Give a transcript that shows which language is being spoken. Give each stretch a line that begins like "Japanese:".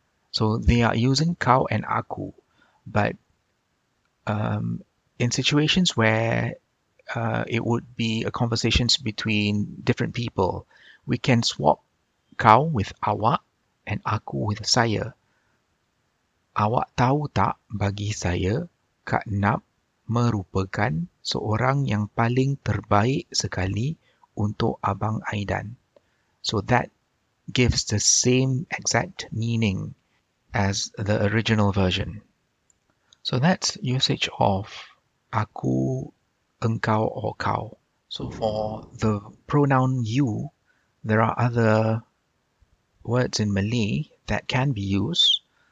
English: So they are using kau and aku, but in situations where it would be a conversations between different people, we can swap kau with awak and aku with saya.
Malay: Awak tahu tak, bagi saya, Kak Nap merupakan seorang yang paling terbaik sekali untuk Abang Aidan.
English: So that gives the same exact meaning as the original version. So that's usage of aku, engkau, or kau. So for the pronoun you, there are other words in Malay that can be used.